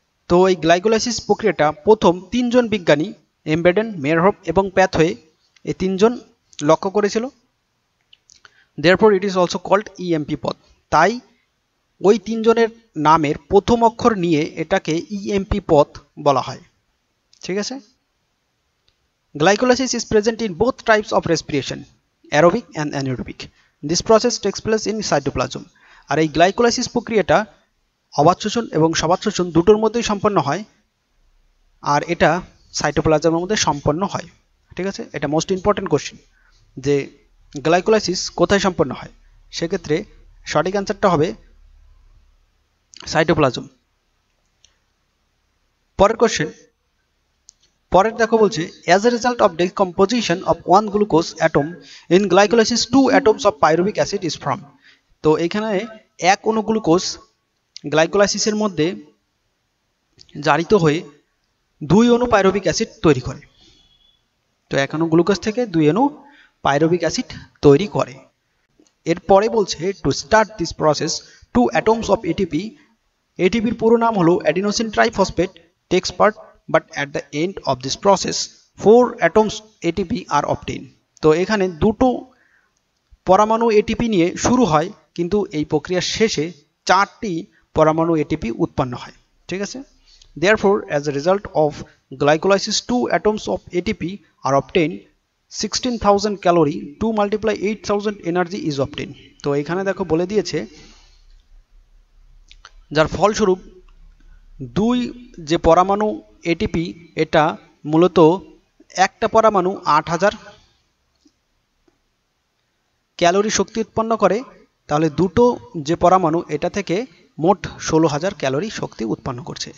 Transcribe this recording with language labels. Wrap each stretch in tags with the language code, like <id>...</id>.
<bn>তো এই গ্লাইকোলাইসিস প্রক্রিয়াটা প্রথম 3 জন বিজ্ঞানী, এমবেডেন, মেয়ারহফ এবং প্যাথওয়ে, এই 3 জন লক্ষ্য করেছিল।</bn> <en>therefore it is also called EMP পথ।</en> <bn>তাই ওই তিনজনের নামের প্রথম অক্ষর নিয়ে এটাকে EMP পথ বলা হয়। ঠিক আছে।</bn> <en>Glycolysis is present in both types of respiration, aerobic and anaerobic. This process takes place in cytoplasm.</en> <bn>আর এই গ্লাইকোলাইসিস প্রক্রিয়াটা অবাত শোষণ এবং সবাত শোষণ দুটোর মধ্যেই সম্পন্ন হয়, আর এটা সাইটোপ্লাজমের মধ্যে সম্পন্ন হয়। ঠিক আছে, এটা</bn> <en>most important question</en> <bn>যে গ্লাইকোলাইসিস কোথায় সম্পন্ন হয়। সেক্ষেত্রে সঠিক অ্যান্সারটা হবে সাইটোপ্লাজম। পরের কোশ্চেন, পরের দেখো বলছে</bn> <en>as a result of decomposition of one glucose atom in glycolysis 2 atoms of pyruvic acid is formed।</en> <bn>তো এখানে এক অণু গ্লুকোজ গ্লাইকোলাইসিসের মধ্যে জারিত হয়ে 2 অণু পাইরুভিক অ্যাসিড তৈরি করে। তো এক অণু গ্লুকোজ থেকে 2 অণু পাইরুভিক অ্যাসিড তৈরি করে। এরপরে বলছে</bn> <en>to start this process 2 atoms of ATP,</en> <bn>ATPর পুরো নাম হলো</bn> <en>adenosine triphosphate, takes part, but at the end of this process 4 atoms ATP are obtained।</en> <bn>তো এখানে দুটো পরমাণু ATP নিয়ে শুরু হয়, কিন্তু এই প্রক্রিয়ার শেষে 4টি পরমাণু ATP উৎপন্ন হয়। ঠিক আছে।</bn> <en>Therefore, as a result of glycolysis 2 atoms of ATP are obtained, 16,000 calorie 2 multiply 8,000 energy is obtained।</en> <bn>তো এখানে দেখো বলে দিয়েছে যার ফলস্বরূপ 2 যে পরমাণু ATP এটা মূলত একটা পরমাণু 8,000 ক্যালোরি শক্তি উৎপন্ন করে, তাহলে দুটো যে পরমাণু এটা থেকে মোট 16,000 ক্যালোরি শক্তি উৎপন্ন করছে।</bn>